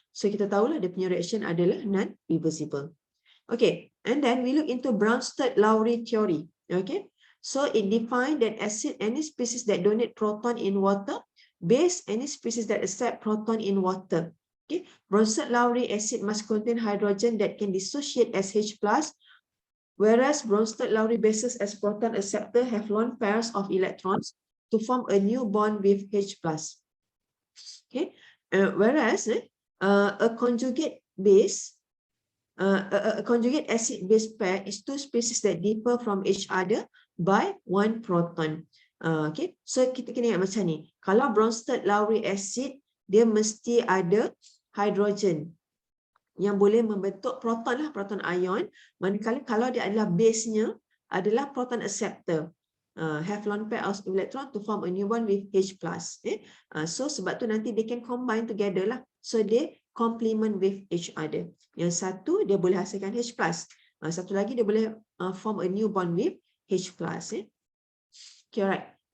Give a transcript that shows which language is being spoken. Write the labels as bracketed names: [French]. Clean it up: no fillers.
[Malay] So kita tahulah dia punya reaction adalah non-reversible. [English] Okay, and then we look into Bronsted-Lowry theory. Okay, so it defined that acid any species that donate proton in water, base any species that accept proton in water. Okay, Bronsted-Lowry acid must contain hydrogen that can dissociate as H+, whereas Bronsted-Lowry bases as proton acceptor have lone pairs of electrons to form a new bond with H+. Okay, whereas a conjugate base. A conjugate acid-base pair is two species that differ from each other by 1 proton. [Malay] Okay, so kita kena ingat macam ni. Kalau Bronsted-Lowry acid, dia mesti ada hydrogen yang boleh membentuk proton lah, proton ion. Manakala kalau dia adalah base-nya adalah proton acceptor. [English] Have lone pair of electron to form a new bond with H+. So [Malay] sebab tu nanti [English] they can combine together lah. So they complement with each other. [Malay] Yang satu dia boleh hasilkan H+. Satu lagi dia boleh [English] form a new bond with H+. [Malay] Okay, right.